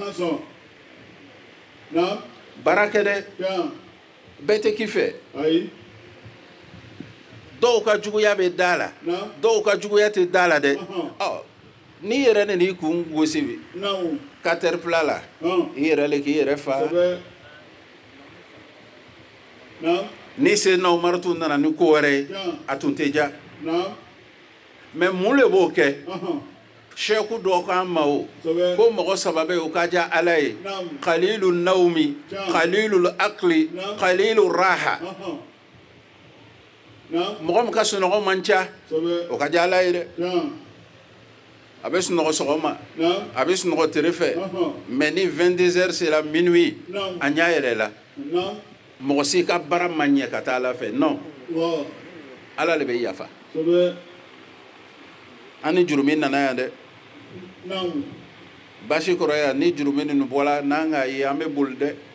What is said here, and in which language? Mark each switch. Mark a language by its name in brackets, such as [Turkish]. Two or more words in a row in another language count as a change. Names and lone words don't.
[Bambara] baara kɛ dɛ bɛɛ tɛ k'i fɛ dɔw ka juguya bɛ da la dɔw ka juguya tɛ da la dɛ n'i yɛrɛ n'i kun gosi caterpillar la i yɛrɛ le k'i yɛrɛ fa ni Sayyidina Umar tun nana ni ko wɛrɛ ye a tun tɛ diya mais mun de b'o kɛ sheku dɔ k'an ma o ko mɔgɔ saba bɛ yen o ka diya ala ye [Arabic] قليل النوم قليل الأكل قليل الراحة [Bambara] mɔgɔ min ka sunɔgɔ man ca o ka diya ala ye dɛ a bɛ sunɔgɔ sɔgɔma a bɛ sunɔgɔ tile fɛ mais ni 22 heures sera minuit a ɲɛ yɛlɛla mɔgɔ si ka baara ma ɲɛ ka taa ala fɛ non ala le bɛ yafa an ni jurumi nana yan dɛ basi kɔrɔ yan ni jurumi ninnu bɔra n'an k'a ye an bɛ boli dɛ